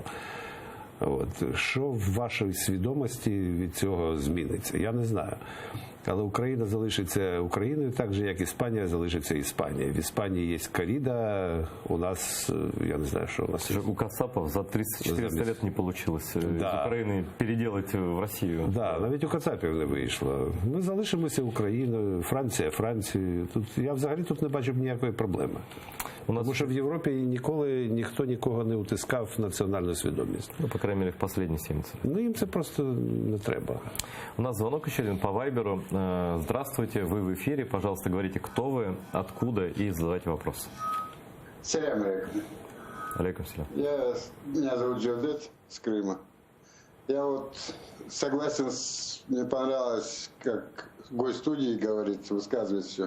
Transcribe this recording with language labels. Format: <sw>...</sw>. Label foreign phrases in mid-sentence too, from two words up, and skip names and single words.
<uk>Що в вашій свідомості від цього зміниться? Я не знаю. Але Україна залишиться Україною так же, як Іспанія залишиться Іспанією. В Іспанії є коріда, у нас, я не знаю, що у нас є.</uk> <ru>У кацапов за 300-400 лет не получилось из Украины переделать в Россию. Да,</ru> <uk>навіть у кацапів не вийшло. Ми залишимося Україною, Франція, Францією. Я взагалі тут не бачу ніякої проблеми. Тому що в Європі ніколи ніхто нікого не утискав національну свідомість.</uk> <ru>По крайней мере, в последние 70 лет.</ru> <uk>Їм це просто не треба.</uk> <ru>У нас звонок еще один по Вайберу. Здравствуйте, вы в эфире. Пожалуйста, говорите, кто вы, откуда и задавайте вопрос.</ru> <ar>سلام عليكم. عليكم سلام.</ar> <ru>Меня зовут Джавдет с Крыма. Я согласен, мне понравилось, как гость студии говорит, высказывает все.</ru>